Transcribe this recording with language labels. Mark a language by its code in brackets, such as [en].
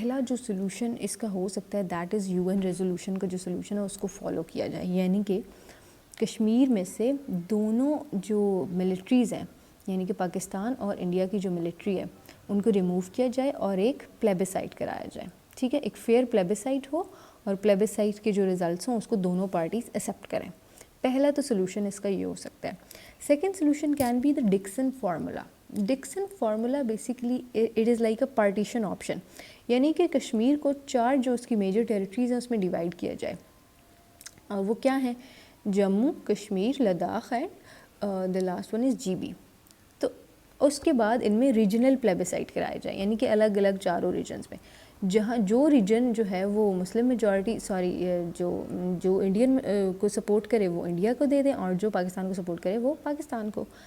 [ur] پہلا جو سولوشن اس کا ہو سکتا ہے [en] that is [ur] UN ریزولوشن کا جو سولوشن ہے اس کو فالو کیا جائے، یعنی کہ کشمیر میں سے دونوں جو ملٹریز ہیں، یعنی کہ پاکستان اور انڈیا کی جو ملٹری ہے، ان کو ریموو کیا جائے اور ایک پلیبیسائٹ کرایا جائے. ٹھیک ہے، ایک فیئر پلیبیسائٹ ہو اور پلیبیسائٹ کے جو ریزلٹس ہوں اس کو دونوں پارٹیز ایکسیپٹ کریں. پہلا تو سولوشن اس کا یہ ہو سکتا ہے. [en] Second solution can be the Dixon formula. [ur] Dixon formula [en] basically it is like a partition option, [ur] یعنی کہ کشمیر کو 4 جو اس کی میجر ٹیریٹریز ہیں اس میں ڈیوائڈ کیا جائے. وہ کیا ہیں؟ Jammu, Kashmir, Ladakh [en] and the last one is [ur] GB. تو اس کے بعد ان میں ریجنل پلیبیسائٹ کرایا جائے، یعنی کہ الگ الگ 4 ریجنز میں، جہاں جو ریجن جو ہے وہ مسلم میجورٹی جو انڈین کو سپورٹ کرے وہ انڈیا کو دے دیں، اور جو پاکستان کو سپورٹ کرے وہ پاکستان کو.